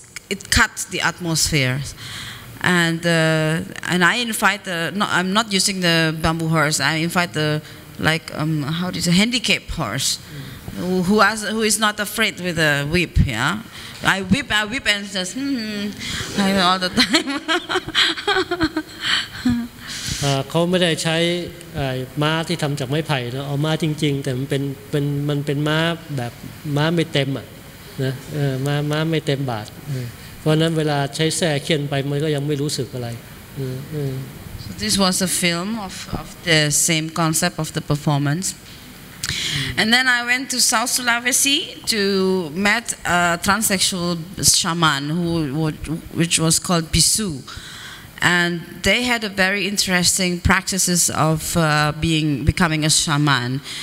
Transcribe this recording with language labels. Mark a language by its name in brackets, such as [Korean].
[English] it cuts the atmosphere. And I invite I'm not using the bamboo horse. I invite the how do you say, handicapped horse, who is not afraid with a whip. Yeah, I whip and just all the time. [Thai] เขาไม่ได้ใช้ม้าที่ทำจากไม้ไผ่นะเอาม้าจริงๆแต่มันเป็นม้าแบบม้าไม่เต็มอ่ะนะม้าไม่เต็มบาทเพราะนั้นเวลาใช้แส้เคี่ยนไปมันก็ยังไม่รู้สึกอะไร [English] So this was a film of the same concept of the performance. And then I went to South Sulawesi to meet a transsexual shaman which was called Bisu. And they had a very interesting practices of becoming a shaman.